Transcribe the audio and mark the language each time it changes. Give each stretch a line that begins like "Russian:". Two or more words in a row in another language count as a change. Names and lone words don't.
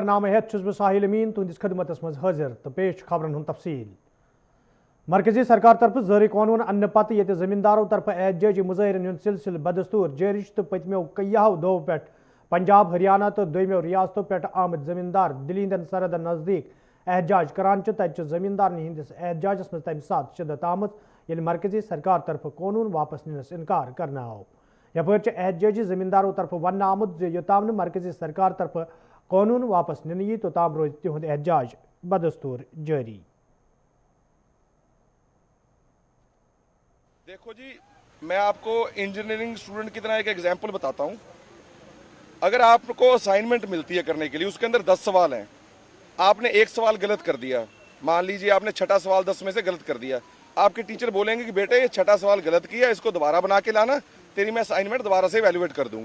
Kashmiri: खबरनामे हेत छुस बह साहिल अमीन तुंदिस खदमतस मज हाजिर तो पेश खबरन हुंद तफसील। मरकजी सरकार तरफ ज़ारी कानून अन्ने पत ये जमींदारों तरफ एहतजाजी मुजाहरन हुंद सिलसिल बदस्तूर जारी तो पतमो कईयाहो दो पे पंजाब हरियाणा तो दोमो रियासतों पे आमद जमींदार दिल्ली हंदन सरहदन नजदीक एहतजाज करान तत जमींदारन हंदिस एहतजाजस मज तम सात शिदत आमद ये मरकजी सरकार तरफ कानून वापस निनस इनकार करना आओ। यपर एहतजाजी जमींदारों तरफ वन आमुद योताम मरकजी सरकार तरफ कानून वापस निन यी तोताम रोज तिहुंद एहतजाज बदस्तूर जारी।
Hindi: देखो जी, मैं आपको
English: engineering student
Hindi: की तरह एक एग्जांपल बताता हूं। अगर आपको असाइनमेंट मिलती है करने के लिए, उसके अंदर 10 सवाल हैं, आपने एक सवाल गलत कर दिया, मान लीजिए आपने छठा सवाल 10 में से गलत कर दिया, आपके टीचर बोलेंगे कि बेटे ये छठा सवाल गलत किया, इसको दोबारा बना के लाना, तेरी मैं असाइनमेंट दोबारा से वैल्यूएट कर दूंगी।